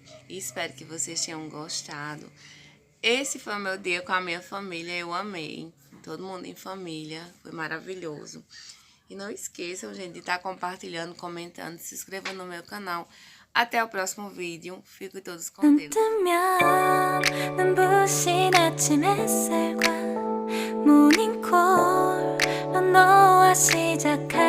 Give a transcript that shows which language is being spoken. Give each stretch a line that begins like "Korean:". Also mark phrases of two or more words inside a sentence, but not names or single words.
Portuguese: Espero que vocês tenham gostado. Esse foi o meu dia com a minha família. Eu amei. Todo mundo em família. Foi maravilhoso. E não esqueçam, gente, de estar compartilhando, comentando, se inscrevendo no meu canal. Até o próximo vídeo. Fiquem todos com
Korean: 눈
Portuguese: Deus.
Korean: 뜨면 눈부신 아침 햇살과 모닝콜로 너와 시작